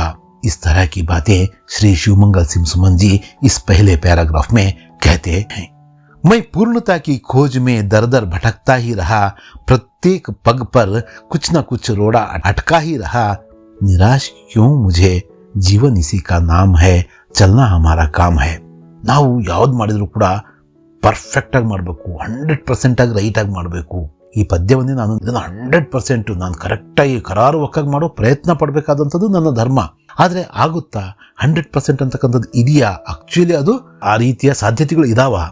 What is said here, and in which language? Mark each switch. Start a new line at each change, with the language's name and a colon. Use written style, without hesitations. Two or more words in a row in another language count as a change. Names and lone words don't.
Hindi: इस तरह की बातें श्री शिवमंगल सिंह सुमन जी इस पहले पैराग्राफ में कहते हैं. मैं पूर्णता की खोज में दर दर भटकता ही रहा, प्रत्येक पग पर कुछ न कुछ रोड़ा अटका ही रहा. निराश क्यों मुझे, जीवन इसी का नाम है, चलना हमारा काम है.
Kannada: ನಾವು ಯಾವ್ದು ಮಾಡಿದ್ರು ಕೂಡ ಪರ್ಫೆಕ್ಟ್ ಆಗಿ ಮಾಡಬೇಕು, 100% ಆಗಿ ರೈಟ್ ಆಗಿ ಮಾಡಬೇಕು. ಈ ಪದ್ಯವನ್ನೇ ನಾನು ಇದನ್ನು 100% ನಾನು ಕರೆಕ್ಟಾಗಿ ಕರಾರುವಕ್ಕಾಗಿ ಮಾಡೋ ಪ್ರಯತ್ನ ಪಡಬೇಕಾದಂಥದ್ದು ನನ್ನ ಧರ್ಮ. ಆದರೆ ಆಗುತ್ತಾ 100% ಅಂತಕ್ಕಂಥದ್ದು ಇದೆಯಾ? ಆಕ್ಚುಲಿ ಅದು ಆ ರೀತಿಯ ಸಾಧ್ಯತೆಗಳು ಇದಾವ?